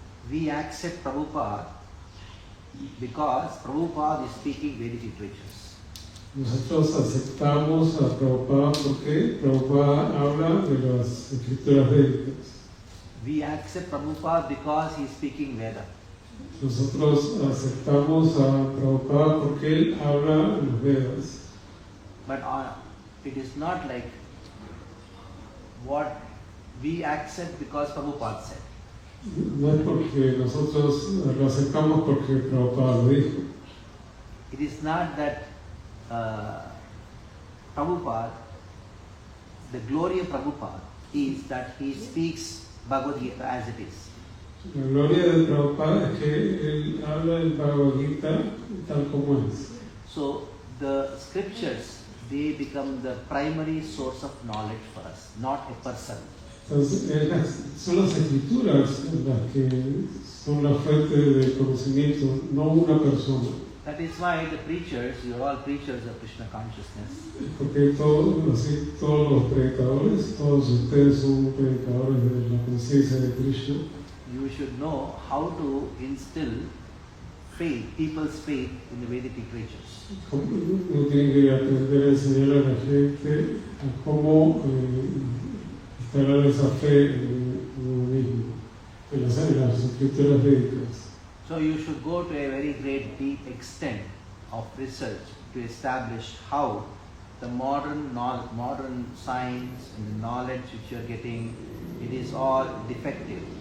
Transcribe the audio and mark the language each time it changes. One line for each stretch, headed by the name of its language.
English: We accept Prabhupada because Prabhupada is speaking Vedic literatures.
Spanish: nosotros aceptamos a Prabhupada porque Prabhupada habla de las escrituras védicas.
English: We accept Prabhupada because he is speaking Veda.
Spanish: Nosotros aceptamos a Prabhupada porque él habla los Vedas.
English: But it is not like what we accept because Prabhupada said.
Spanish: No es porque nosotros lo aceptamos porque Prabhupada lo dijo.
English: It is not that Prabhupada, the glory of Prabhupada is that he speaks Bhagavad Gita as it is.
Spanish: La gloria de Prabhupada es que él habla el Bhagavad Gita tal como es.
English: So the scriptures, they become the primary source of knowledge for us, not a person.
Spanish: Entonces, son las escrituras las que son la fuente de conocimiento, no una persona.
English: That is why the preachers, you are all preachers of Krishna consciousness.
Spanish: Porque todos los predicadores, todos ustedes son predicadores de la conciencia de Krishna.
English: You should know how to instill faith, people's faith in the Vedic literatures.
Spanish: Uno tiene que aprender a enseñar a la gente a cómo instalar esa fe en uno mismo, en las escrituras védicas.
English: So you should go to a very great deep extent of research to establish how the modern science and the knowledge which you are getting, it is all defective.